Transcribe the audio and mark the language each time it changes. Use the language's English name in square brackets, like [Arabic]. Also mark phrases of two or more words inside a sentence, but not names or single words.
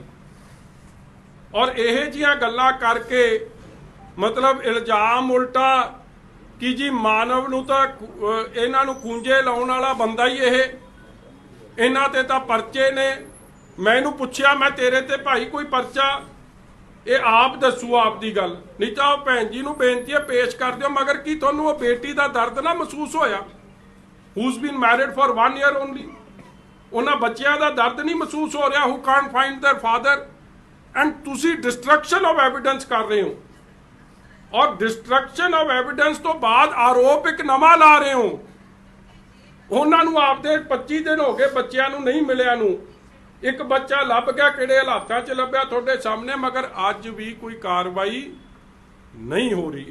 [Punjabi] ਔਰ ਇਹ ਜਿਹੀਆਂ ਗੱਲਾਂ ਕਰਕੇ ਮਤਲਬ ਇਲਜ਼ਾਮ ਉਲਟਾ ਕਿ ਜੀ ਮਾਨਵ ਨੂੰ ਤਾਂ ਇਹਨਾਂ ਨੂੰ ਕੁੰਜੇ ਲਾਉਣ ਵਾਲਾ ਬੰਦਾ ਹੀ ਇਹ, ਇਹਨਾਂ ਤੇ ਤਾਂ ਪਰਚੇ ਨੇ। ਮੈਂ ਇਹਨੂੰ ਪੁੱਛਿਆ, ਮੈਂ ਤੇਰੇ ਤੇ ਭਾਈ ਕੋਈ ਪਰਚਾ, ਇਹ ਆਪ ਦੱਸੂ ਆਪ ਦੀ ਗੱਲ, ਨਹੀਂ ਤਾਂ ਉਹ ਭੈਣ ਜੀ ਨੂੰ ਬੇਨਤੀ ਹੈ ਪੇਸ਼ ਕਰ ਦਿਓ। ਮਗਰ ਕੀ ਤੁਹਾਨੂੰ ਉਹ ਬੇਟੀ ਦਾ ਦਰਦ ਨਾ ਮਹਿਸੂਸ ਹੋਇਆ, [English] who's been married for 1 year only? [Punjabi] ਉਹਨਾਂ ਬੱਚਿਆਂ ਦਾ ਦਰਦ ਨਹੀਂ ਮਹਿਸੂਸ ਹੋ ਰਿਹਾ, [English] who can't find their father? [Punjabi] ਐਂਡ ਤੁਸੀਂ [English] destruction of evidence [Punjabi] ਕਰ ਰਹੇ ਹੋ, ਔਰ [English] destruction of evidence [Punjabi] ਤੋਂ ਬਾਅਦ ਆਰੋਪ ਇੱਕ ਨਵਾਂ ਲਾ ਰਹੇ ਹੋ। ਉਹਨਾਂ ਨੂੰ ਆਪਦੇ 25 ਦਿਨ ਹੋ ਗਏ ਬੱਚਿਆਂ ਨੂੰ ਨਹੀਂ ਮਿਲਿਆ ਨੂੰ, ਇੱਕ ਬੱਚਾ ਲੱਭ ਗਿਆ, ਕਿਹੜੇ ਹਾਲਾਤਾਂ 'ਚ ਲੱਭਿਆ ਤੁਹਾਡੇ ਸਾਹਮਣੇ, ਮਗਰ ਅੱਜ ਵੀ ਕੋਈ ਕਾਰਵਾਈ ਨਹੀਂ ਹੋ ਰਹੀ।